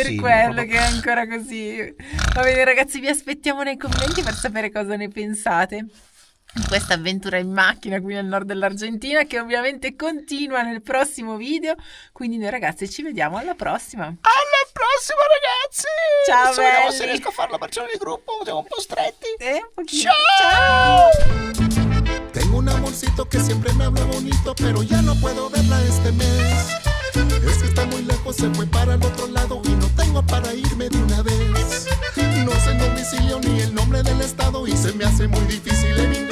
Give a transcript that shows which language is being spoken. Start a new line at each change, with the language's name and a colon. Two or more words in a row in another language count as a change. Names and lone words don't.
Italian: per quello che è ancora così. Va bene ragazzi, vi aspettiamo nei commenti per sapere cosa ne pensate di questa avventura in macchina qui nel nord dell'Argentina, che ovviamente continua nel prossimo video. Quindi noi ragazzi ci vediamo alla prossima. Alla prossima ragazzi. Ciao vediamo belli. se riesco a fare la versione di gruppo, siamo un po' stretti. Un pochino. Ciao.
Spanish: Tengo un amorcito que siempre me habla bonito, pero ya no puedo verla este mes. Es que está muy lejos, se fue para el otro lado y no tengo para irme de una vez. No sé el domicilio ni el nombre del estado y se me hace muy difícil